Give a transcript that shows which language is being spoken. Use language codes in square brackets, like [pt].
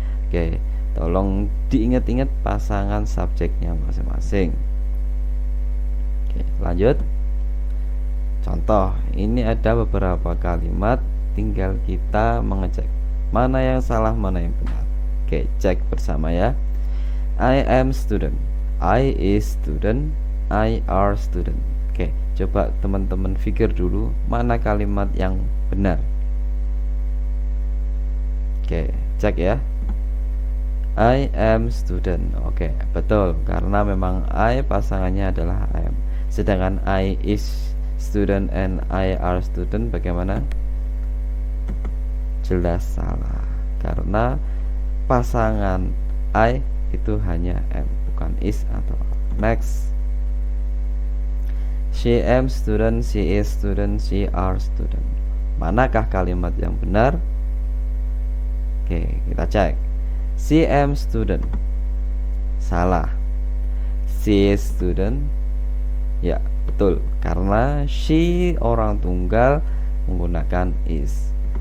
[id] Oke, tolong diingat-ingat pasangan subjeknya masing-masing. Oke, lanjut. Contoh, ini ada beberapa kalimat, tinggal kita mengecek mana yang salah, mana yang benar. Oke, cek bersama ya. [en] I am student, I is student, I are student. [id] Oke, coba teman-teman pikir dulu mana kalimat yang benar. Oke, cek ya. [en] I am student. [id] Oke, betul karena memang I pasangannya adalah I am. Sedangkan [en] I is student and I are student [id] bagaimana? Jelas salah karena pasangan I itu hanya am, bukan is atau are. [en] Next. She am student, she is student, she are student. [id] Manakah kalimat yang benar? Oke, kita cek. [en] She am student. [id] Salah. [en] She is student. [id] Ya, betul karena she orang tunggal menggunakan is.